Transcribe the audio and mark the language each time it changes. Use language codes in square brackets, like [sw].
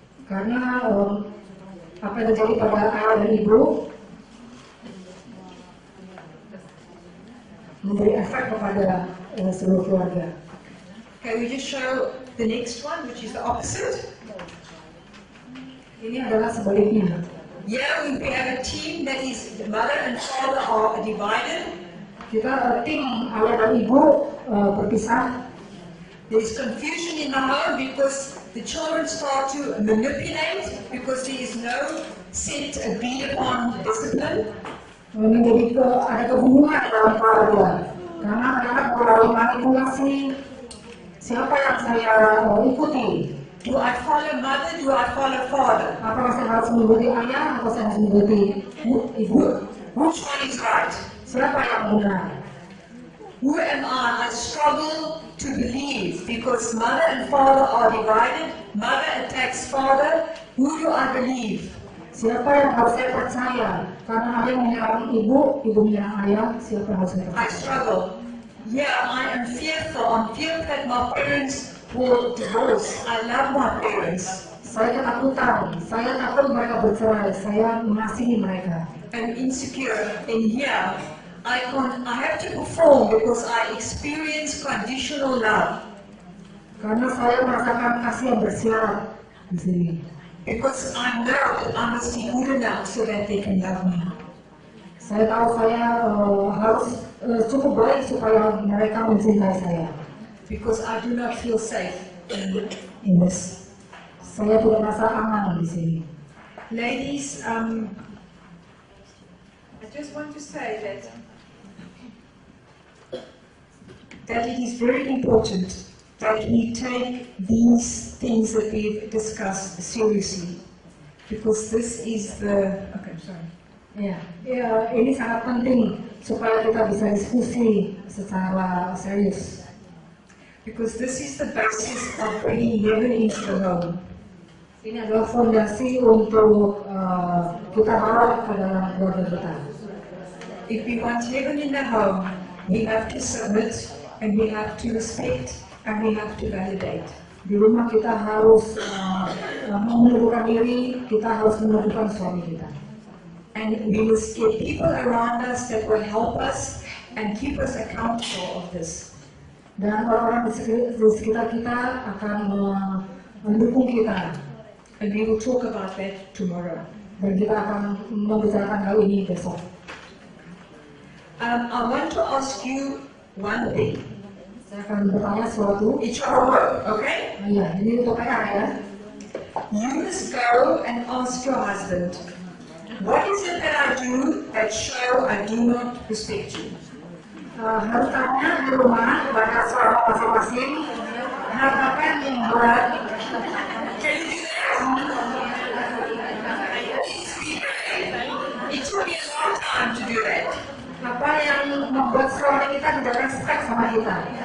[id] Karena apa yang terjadi pada ayah dan ibu memberi efek kepada seluruh keluarga. [en] Can we just show the next one, which is the opposite? [id] Ini adalah sebaliknya. [en] Here we have a team that is the mother and father are divided. [id] Kita tim ayah dan ibu berpisah. [en] There is confusion in the home because the children start to manipulate because there is no set agreed upon discipline. [id] Menjadi ada kebingungan dalam keluarga karena anak mulai manipulasi siapa yang saya ikuti. [en] Do I follow mother? Do I follow father? [id] Apakah saya harus mengikuti ayah atau saya harus mengikuti ibu? [en] Which one is right? [id] Siapa yang benar? [en] Who am I? I struggle to believe because mother and father are divided. Mother attacks father. Who do I believe? [id] Siapa yang harus saya percaya? Karena ayah menyerang ibu, ibu menyerang ayah. Siapa yang harus saya [en] I [id] percaya? [en] struggle. Yeah, I am fearful. I'm fearful that my parents will divorce. I love my parents. [id] Saya ketakutan. Saya takut mereka bercerai. Saya mengasihi mereka. [en] I'm insecure. And here, I have to perform because I experience conditional love. [id] Karena saya merasakan kasih yang bersyarat di sini. [en] Because I know that I must be good enough so that they can love me. [id] Saya tahu saya harus cukup baik supaya mereka mencintai saya. [en] Because I do not feel safe In this, [id] saya tidak merasa aman di sini. [en] Ladies, I just want to say that it is very important that we take these things that we've discussed seriously, because this is the... Okay, sorry. [id] Ya, ini sangat penting supaya kita bisa diskusi secara serius. [en] Because this is the basis of bringing heaven into the home. [id] Ini adalah fondasi untuk kita bawa ke dalam keluarga kita. [en] If we want heaven in the home, we have to submit, and we have to respect, and we have to validate. [id] Di rumah kita harus menundukkan diri, kita harus menundukkan suami kita. [en] And we must get people around us that will help us and keep us accountable of this. [id] Dan orang-orang di sekitar kita akan mendukung kita. [en] And we will talk about that tomorrow. [id] Dan kita akan membicarakan hal ini besok. [en] I want to ask you one thing. [id] Saya akan bertanya sesuatu. [en] It's your homework, okay? [id] Iya, ini untuk PR ya. [en] You must go and ask your husband, what is it that I do that show I do not respect you? [id] Harus tanya di rumah kepada suami masing-masing. Hal apa yang membuat [en] Can you do that? It took me a long time to do that. [id] apa yang membuat suami kita tidak respect sama kita.